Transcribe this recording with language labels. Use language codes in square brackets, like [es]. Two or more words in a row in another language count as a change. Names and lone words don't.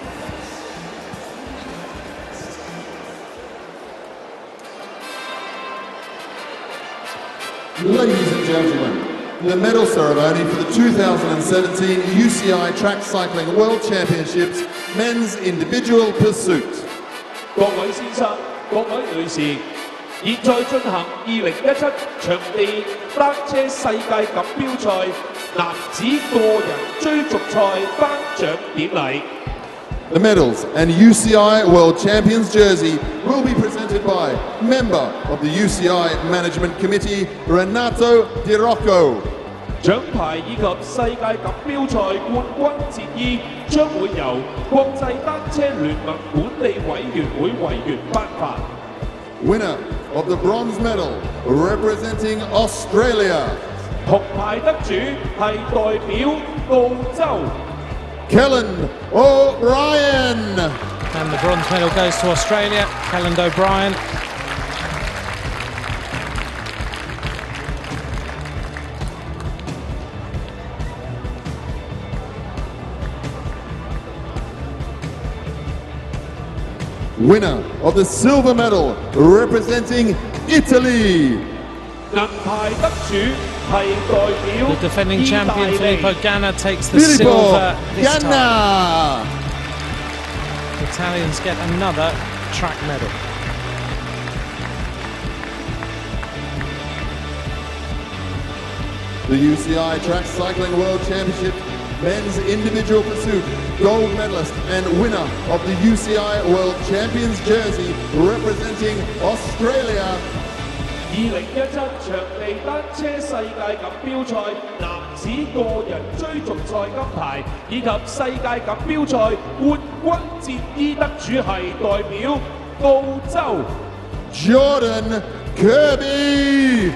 [en] Ladies and gentlemen, the medal ceremony for the 2017 UCI Track Cycling World Championships Men's Individual Pursuit. [yue] 各位先生、各位女士，現在進行2017場地單車世界錦標賽男子個人追逐賽頒獎典禮。 [en] The medals and UCI World Champions jersey will be presented by member of the UCI Management Committee, Renato Di Rocco. [yue] 獎牌以及世界錦標賽冠軍戰衣將會由國際單車聯盟本地委員會委員頒發。 [en] Winner of the bronze medal representing Australia. [yue] 銅牌得主係代表澳洲。 Kellen O'Brien. [en] And the bronze medal goes to Australia, Kellen O'Brien. Winner of the silver medal representing Italy. [yue] 銀牌得主係代表 [en] The defending champion Filippo Ganna takes the Filippo silver this time. Ganna. The Italians get another track medal. The UCI Track Cycling World Championship Men's Individual Pursuit gold medalist and winner of the UCI World Champions jersey representing Australia. [yue] 2017 場地單車世界錦標賽男子個人追逐賽金牌，以及世界錦標賽冠軍戰衣得主係代表澳洲 Jordan Kirby.